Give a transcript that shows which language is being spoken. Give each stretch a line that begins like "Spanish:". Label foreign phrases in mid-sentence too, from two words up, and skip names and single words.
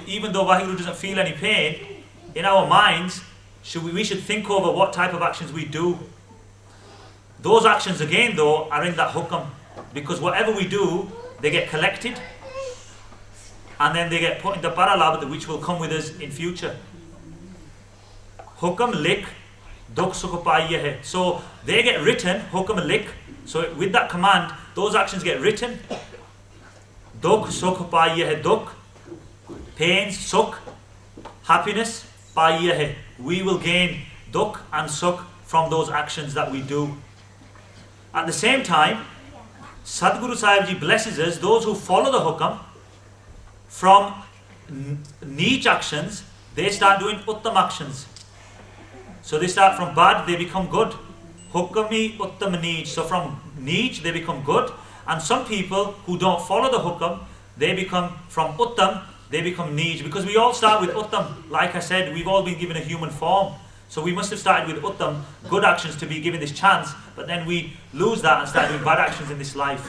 English: Even though Waheguru doesn't feel any pain, in our minds, we should think over what type of actions we do. Those actions again though are in that hukam, because whatever we do, they get collected and then they get put in the paralabd, which will come with us in future.
Punjabi: ਹੁਕਮਿ ਲਿਖਿ ਦੁਖ ਸੁਖ ਪਾਈਅ ਹਿ.
English: So they get written,
Punjabi: ਹੁਕਮਿ ਲਿਖਿ.
English: So with that command, those actions get written.
Punjabi: ਦੁਖ ਸੁਖ ਪਾਈਅ ਹਿ, dukh, pains, sukh, happiness ਪਾਈਅ ਹਿ.
English: We will gain dukh and sukh from those actions that we do. At the same time, Sadguru Sahib Ji blesses us, those who follow the hukam from neech actions, they start doing uttam actions. So they start from bad, they become good.
Punjabi: ਹੁਕਮੀ ਉਤਮੁ ਨੀਚੁ.
English: So from neech they become good. And some people who don't follow the hukam, they become from uttam, they become neech. Because we all start with uttam. Like I said, we've all been given a human form. So we must have started with uttam, good actions, to be given this chance, but then we lose that and start doing bad actions in this life.